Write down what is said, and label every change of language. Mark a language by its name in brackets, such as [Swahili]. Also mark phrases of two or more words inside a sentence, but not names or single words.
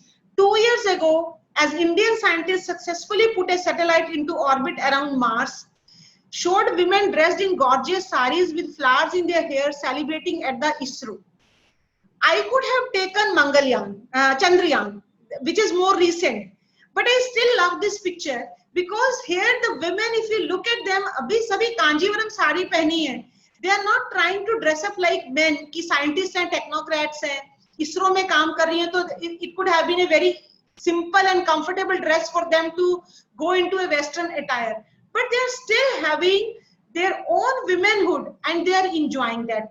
[English] 2 years ago, as Indian scientists successfully put a satellite into orbit around Mars, showed women dressed in gorgeous saris with flowers in their hair celebrating at the ISRO. I could have taken Mangalyaan, Chandrayaan, which is more recent, but I still love this picture because here the women, if you look at them, [Hindi] अभी सभी Kanjivaram साड़ी पहनी है. [English] They are not trying to dress up like men, ki scientists and technocrats hai, [Hindi] ISRO में काम कर रही है, [English] so it could have been a very simple and comfortable dress for them to go into a Western attire. But they are still having their own womanhood and they are enjoying that.